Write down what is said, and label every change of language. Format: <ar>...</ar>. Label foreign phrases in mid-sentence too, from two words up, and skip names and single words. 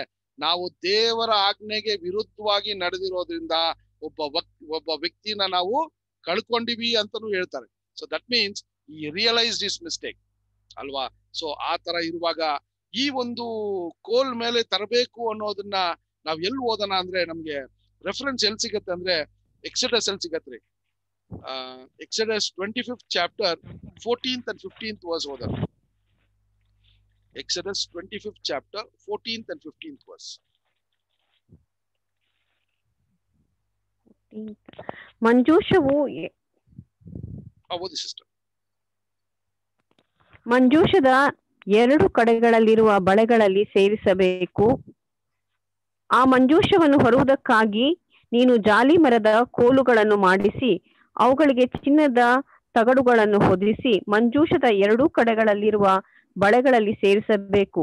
<kn>ನಾವು ದೇವರ ಆಜ್ಞೆಗೆ ವಿರುದ್ಧವಾಗಿ ನಡೆದಿರೋದ್ರಿಂದ ಒಬ್ಬ ವ್ಯಕ್ತಿನ ನಾವು ಕಳ್ಕೊಂಡಿವಿ ಅಂತಾನು ಹೇಳ್ತಾರೆ.</kn> <en>So that means he realised his mistake ಅಲ್ವಾ?</en> <kn>ಸೊ ಆ ತರ ಇರುವಾಗ ಈ ಒಂದು ಕೋಲ್ ಮೇಲೆ ತರಬೇಕು ಅನ್ನೋದನ್ನ ನಾವ್ ಎಲ್ಲಿ ಓದೋಣ ಅಂದ್ರೆ ನಮ್ಗೆ ರೆಫರೆನ್ಸ್ ಎಲ್ಲಿ ಸಿಗತ್ತೆ ಅಂದ್ರೆ ಎಕ್ಸಡಸ್ ಎಲ್ಲಿ ಸಿಗತ್ರಿ.</kn> <en>ಎಕ್ಸಡಸ್ 25th chapter 14th and 15th verse ಓದೋಣ. ಎಕ್ಸಡಸ್ 25th chapter 14th and 15th verse.</en> <kn>ಮಂಜೂಷವು ಓದಿ ಸಿಸ್ಟರ್. ಮಂಜೂಷದ 2 ಕಡೆಗಳಲ್ಲಿರುವ ಬಳೆಗಳಲ್ಲಿ ಸೇರಿಸಬೇಕು. ಆ ಮಂಜೂಷವನ್ನು ಹೊರುವುದಕ್ಕಾಗಿ ನೀನು ಜಾಲಿ ಮರದ ಕೋಲುಗಳನ್ನು ಮಾಡಿಸಿ ಅವುಗಳಿಗೆ ಚಿನ್ನದ ತಗಡುಗಳನ್ನು ಹೊದಿಸಿ ಮಂಜೂಷದ 2 ಕಡೆಗಳಲ್ಲಿರುವ ಬಳೆಗಳಲ್ಲಿ ಸೇರಿಸಬೇಕು.</kn>